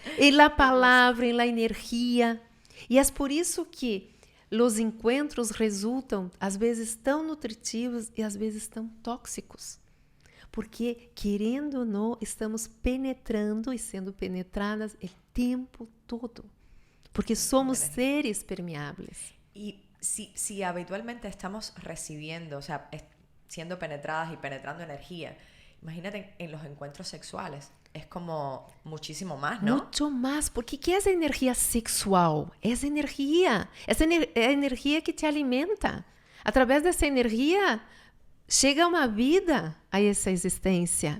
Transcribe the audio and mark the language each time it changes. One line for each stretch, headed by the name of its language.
Spanish: Em la
Portuguese: palavra, em la energia. E é por isso que os encontros resultam, às vezes, tão nutritivos e às vezes tão tóxicos. Porque, querendo ou não, estamos penetrando e sendo penetradas o tempo todo. Porque somos seres permeáveis.
Spanish: E si habitualmente estamos recibiendo, o sea, siendo penetradas y penetrando energía, imagínate en los encuentros sexuales, es como muchísimo más, ¿no? Mucho más, porque ¿qué es energía sexual? Es energía, es energía que te alimenta.
Portuguese: A través dessa energia chega uma vida a essa existência.